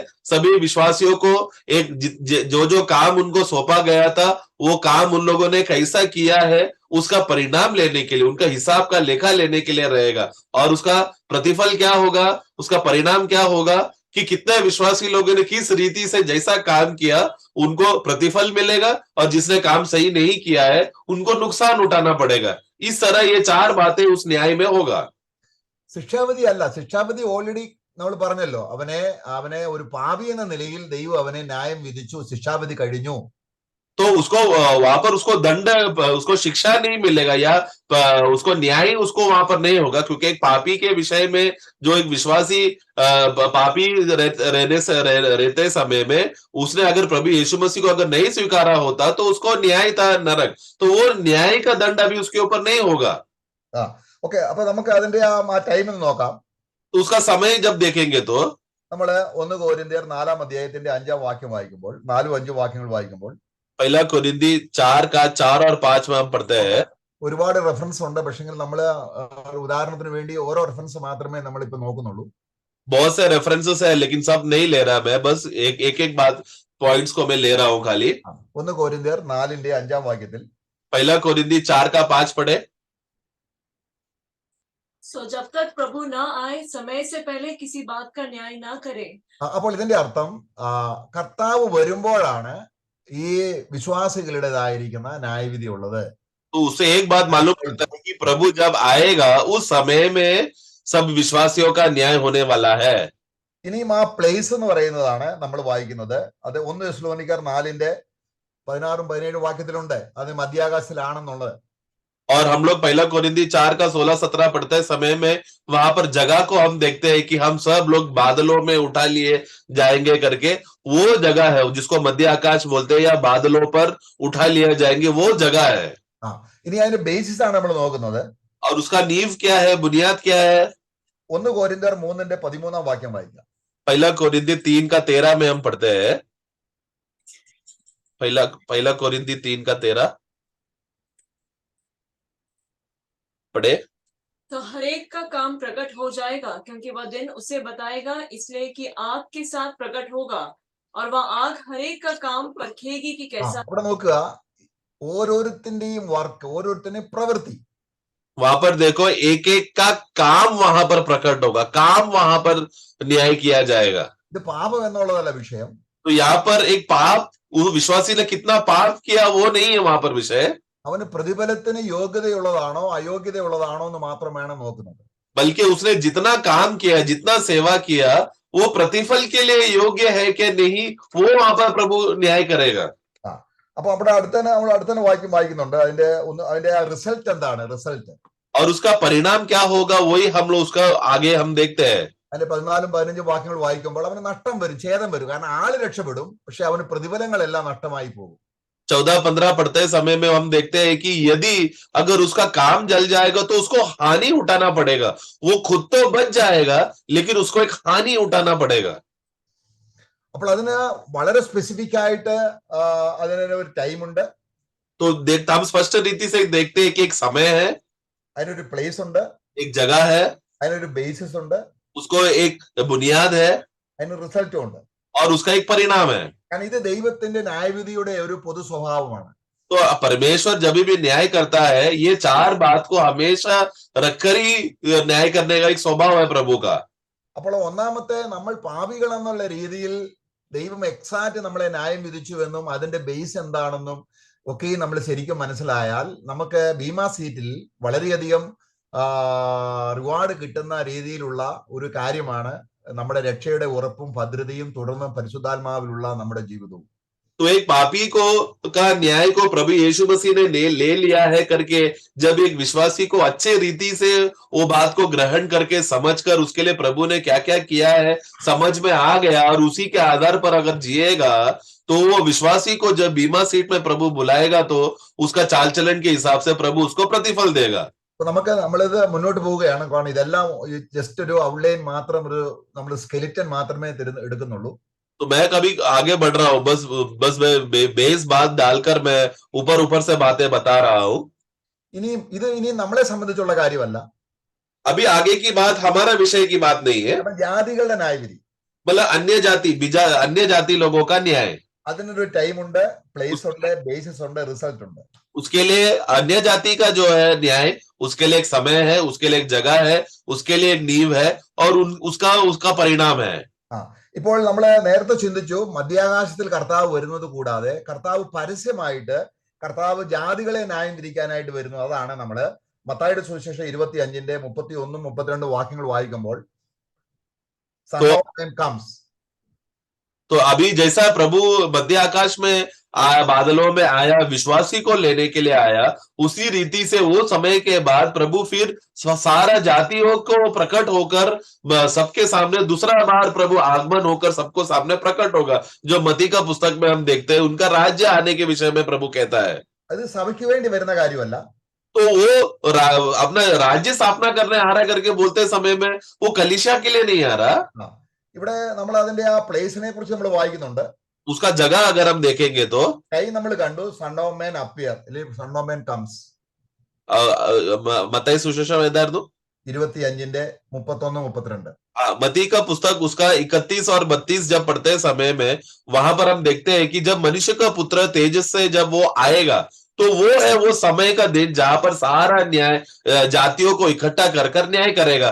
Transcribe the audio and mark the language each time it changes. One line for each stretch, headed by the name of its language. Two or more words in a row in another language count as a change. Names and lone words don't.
Hindi: सभी विश्वासियों को एक जो काम उनको सौंपा गया था वो काम उन लोगों ने कैसा किया है उसका परिणाम लेने के लिए, उनका हिसाब का लेखा लेने के लिए रहेगा. और उसका प्रतिफल क्या होगा, उसका परिणाम क्या होगा कि कितने विश्वासी लोगों ने किस रीति से जैसा काम किया उनको प्रतिफल मिलेगा, और जिसने काम सही नहीं किया है उनको नुकसान उठाना पड़ेगा. इस तरह ये चार बातें उस न्याय में होगा.
Malayalam: ശിക്ഷാവിധി അല്ല, ശിക്ഷാവിധി ഓൾറെഡി നമ്മൾ പറഞ്ഞല്ലോ. അവനെ ഒരു പാപി എന്ന നിലയിൽ ദൈവം അവനെ ന്യായം വിധിച്ചു, ശിക്ഷാവിധി കഴിഞ്ഞു.
Hindi: तो उसको वहां पर उसको दंड, उसको शिक्षा नहीं मिलेगा या उसको न्याय उसको वहां पर नहीं होगा, क्योंकि एक पापी के विषय में जो एक विश्वासी पापी रहते समय में उसने अगर प्रभु यीशु मसीह को अगर नहीं स्वीकारा होता तो उसको न्याय था नरक. तो वो न्याय का दंड अभी उसके ऊपर नहीं होगा.
Malayalam: ഓക്കെ, അപ്പൊ നമുക്ക് അതിന്റെ ആ ടൈമിൽ നോക്കാം.
Hindi: तो उसका समय जब देखेंगे तो
Malayalam: നമ്മള് 1 കൊരിന്ത്യർ 4-ാം അധ്യായത്തിന്റെ 5-ാം വാക്യം വായിക്കുമ്പോൾ, 4-5 വാക്യങ്ങൾ വായിക്കുമ്പോൾ,
Hindi: पहला कोरिन्थी 4 का 4 और 5 में हम पढ़ते हैं.
Malayalam: ഒരുപാട് റെഫറൻസ് ഉണ്ട്, പക്ഷെ നമ്മൾ ഉദാഹരണത്തിന് വേണ്ടി ഓരോ റെഫറൻസ് മാത്രമേ നമ്മൾ ഇപ്പൊ നോക്കുന്നുള്ളൂ.
Hindi: बहुत से रेफरेंसेस है लेकिन सब नहीं ले रहा मैं, बस एक बात पॉइंट्स को मैं ले रहा हूं खाली.
Malayalam: 1 കൊരിന്ത്യർ 4-ന്റെ 5-ാം വാക്യത്തിൽ
Hindi: पहला कोरिन्थी 4 का 5 पढ़े. सो जब तक प्रभु ना आए समय से पहले किसी बात का न्याय ना करे.
Malayalam: അപ്പോൾ ഇതിന്റെ അർത്ഥം കർത്താവ് വരുമ്പോഴാണ് ഈ വിശ്വാസികളുടേതായിരിക്കുന്ന ന്യായവിധി ഉള്ളത്.
Hindi: तो उससे एक बात मालूम पड़ता है कि प्रभु जब आएगा उस समय में सब विश्वासियों का न्याय होने वाला है.
Malayalam: ഇനിയും ആ പ്ലേസ് എന്ന് പറയുന്നതാണ് നമ്മൾ വായിക്കുന്നത്. അത് 1 തെസ്സലോനിക്കർ 4-ന്റെ 16-17 വാക്യത്തിലുണ്ട്, അത് മധ്യാകാശത്തിലാണെന്നുള്ളത്.
Hindi: और हम लोग पहला कोरिन्थी 4 का 16-17 पढ़ते समय में वहां पर जगह को हम देखते हैं कि हम सब लोग बादलों में उठा लिए जाएंगे करके, वो जगह है जिसको मध्य आकाश बोलते हैं, या बादलों पर उठा लिया जाएंगे, वो जगह है.
Malayalam: ഇനി അതിന്റെ ബേസിസ് ആണ് നമ്മൾ നോക്കുന്നത്.
Hindi: और उसका नींव क्या है, बुनियाद क्या है?
Malayalam: 1 കൊരിന്ത്യർ 3-ന്റെ 13-ാം വാക്യം വായിക്കാം.
Hindi: पहला कोरिन्थी 3:13 में हम पढ़ते हैं। पहला कोरिन्थी 3:13 पढ़े। तो हरेक का काम प्रकट हो जाएगा, क्योंकि वह दिन उसे बताएगा, इसलिए कि आग के साथ प्रकट होगा, और वह आग हरेक का काम परखेगी कि कैसा।
Malayalam: ഇവിടെ നോക്കുക, ഓരോരുത്തന്റെയും വർക്ക്, ഓരോരുത്തരുടെയും പ്രവൃത്തി.
Hindi: वहां पर देखो, एक एक का काम वहां पर प्रकट होगा, काम वहां पर न्याय किया जाएगा।
Malayalam: ഇത് പാപം എന്നുള്ളതല്ല വിഷയം.
Hindi: तो यहाँ पर एक पाप, वो विश्वासी ने कितना पाप किया वो नहीं है वहां पर विषय,
Malayalam: അവന് പ്രതിഫലത്തിന് യോഗ്യതയുള്ളതാണോ അയോഗ്യതയുള്ളതാണോ എന്ന് മാത്രമാണ് നോക്കുന്നത്.
Hindi: बल्कि उसने जितना काम किया, जितना सेवा किया, वो प्रतिफल के लिए योग्य है कि नहीं, वो वहां पर प्रभु न्याय करेगा।
Malayalam: അപ്പൊ അവിടെ നമ്മൾ അടുത്തന്നെ വായിക്കുന്നുണ്ട് അതിന്റെ റിസൾട്ട് എന്താണ്, റിസൾട്ട്.
Hindi: और उसका परिणाम क्या होगा, वही हम लोग उसका आगे हम देखते हैं।
Malayalam: അതിന്റെ 14-15 വാക്യങ്ങൾ വായിക്കുമ്പോൾ അവന് നഷ്ടം വരും, ഛേദം വരും. കാരണം ആള് രക്ഷപ്പെടും, പക്ഷെ അവന് പ്രതിഫലങ്ങളെല്ലാം നഷ്ടമായി പോകും.
Hindi: 14-15 पढ़ते समय में हम देखते हैं कि यदि अगर उसका काम जल जाएगा तो उसको हानि उठाना पड़ेगा। वो खुद तो बच जाएगा, लेकिन उसको एक हानि उठाना पड़ेगा।
Malayalam: അപ്പോൾ അതിന് വളരെ സ്പെസിഫിക് ആയിട്ട് അതിന് ഒരു ടൈം ഉണ്ട്,
Hindi: तो देखते हम स्पष्ट रीति से देखते हैं कि एक समय है,
Malayalam: അതിനൊരു പ്ലേസ് ഉണ്ട്,
Hindi: एक जगह है,
Malayalam: അതിനൊരു ബേസിസ് ഉണ്ട്,
Hindi: उसको एक बुनियाद है,
Malayalam: അതിന് റിസൾട്ടും ഉണ്ട്.
Hindi: और उसका एक परिणाम है।
Malayalam: കാരണം ഇത് ദൈവത്തിന്റെ ന്യായവിധിയുടെ ഒരു പൊതു സ്വഭാവമാണ്.
Hindi: तो परमेश्वर जब भी न्याय करता है, ये 4 बात को हमेशा रखकर ही न्याय करने का एक स्वभाव है प्रभु का।
Malayalam: അപ്പോൾ ഒന്നാമത്തെ, നമ്മൾ പാപികൾ എന്നുള്ള രീതിയിൽ ദൈവം എക്സാക്റ്റ് നമ്മളെ ന്യായം വിധിച്ചു എന്നും അതിന്റെ ബേസ് എന്താണെന്നും ഒക്കെ നമ്മൾ ശരിക്കും മനസ്സിലായാൽ നമുക്ക് ബീമാ സീറ്റിൽ വളരെയധികം റിവാർഡ് കിട്ടുന്ന രീതിയിലുള്ള ഒരു കാര്യമാണ് നമ്മുടെ രക്ഷയുടെ ഉറപ്പും ഭദ്രതയും തുടർന്ന് പരിശുദ്ധാത്മാവിലുള്ള നമ്മുടെ ജീവിതവും.
Hindi: तो एक पापी को का न्याय को प्रभु यीशु मसीह ने ले लिया है करके, जब एक विश्वासी को अच्छे रीति से वो बात को ग्रहण करके समझकर उसके लिए प्रभु ने क्या क्या किया है समझ में आ गया, और उसी के आधार पर अगर जिएगा, तो वो विश्वासी को जब बीमा सीट में प्रभु बुलाएगा तो उसका चाल चलन के हिसाब से प्रभु उसको प्रतिफल देगा।
Malayalam: നമ്മളിത് മുന്നോട്ട് പോവുകയാണ്. കാരണം ഇതെല്ലാം ജസ്റ്റ് ഒരു ഔട്ട്ലൈൻ മാത്രം, ഒരു നമ്മൾ സ്കെലിറ്റൻ മാത്രമേ എടുക്കുന്നുള്ളൂ.
Hindi: तो मैं कभी आगे बढ़ रहा हूँ, बस मैं बेस बात डालकर मैं ऊपर से बातें बता रहा हूँ।
Malayalam: ഇനി നമ്മളെ സംബന്ധിച്ചുള്ള കാര്യമല്ല.
Hindi: अभी आगे की बात हमारा विषय की बात नहीं है,
Malayalam: ജാതികളുടെ ന്യായവിധി,
Hindi: मतलब अन्य जाति लोगों का न्याय।
Malayalam: അതിനൊരു ടൈം ഉണ്ട്, പ്ലേസ് ഉണ്ട്, ബേസിസ് ഉണ്ട്, റിസൾട്ട് ഉണ്ട്.
Hindi: उसके लिए अन्य जाति का जो है न्याय, उसके लिए एक समय है, उसके लिए एक जगह है, उसके लिए एक नींव है, और उसका परिणाम है।
Malayalam: ഇപ്പോൾ നമ്മൾ നേരത്തെ ചിന്തിച്ചു, മധ്യാകാശത്തിൽ കർത്താവ് വരുന്നത് കൂടാതെ കർത്താവ് പരസ്യമായിട്ട് കർത്താവ് ജാതികളെ ന്യായം വിധിക്കാനായിട്ട് വരുന്നു. അതാണ് നമ്മള് മത്തായിയുടെ സുവിശേഷം 25-ന്റെ 31-32 വാക്യങ്ങൾ വായിക്കുമ്പോൾ
English: Son of Man comes.
Hindi: तो अभी जैसा प्रभु मध्य आकाश में आया, बादलों में आया, विश्वासी को लेने के लिए आया, उसी रीति से वो समय के बाद प्रभु फिर सारा जातियों को प्रकट होकर सबके सामने दूसरा बार प्रभु आगमन होकर सबको सामने प्रकट होगा। जो मती का पुस्तक में हम देखते हैं, उनका राज्य आने के विषय में प्रभु कहता है।
Malayalam: അത് സഭയ്ക്ക് വേണ്ടി വരുന്ന കാര്യമല്ല.
Hindi: तो वो अपना राज्य स्थापना करने आ रहा करके बोलते समय में वो कलीसिया के लिए नहीं आ रहा।
Malayalam: ഇവിടെ നമ്മൾ അതിന്റെ ആ പ്ലേസിനെ കുറിച്ച് നമ്മൾ വായിക്കുന്നുണ്ട്.
Hindi: उसका जगह अगर हम देखेंगे तो
Malayalam: നമ്മൾ കണ്ടു,
English: Son of Man appear,
Malayalam: അല്ലെങ്കിൽ
English: Son of Man comes.
Malayalam: മത്തായി സുവിശേഷം ഏതായിരുന്നു? 25-ന്റെ 31-32.
Hindi: मती का पुस्तक उसका 31 और 32 जब पढ़ते समय में वहां पर हम देखते हैं कि जब मनुष्य का पुत्र तेजस से जब वो आएगा, तो वो है वो समय का दिन जहां पर सारा न्याय जातियों को इकट्ठा कर न्याय करेगा।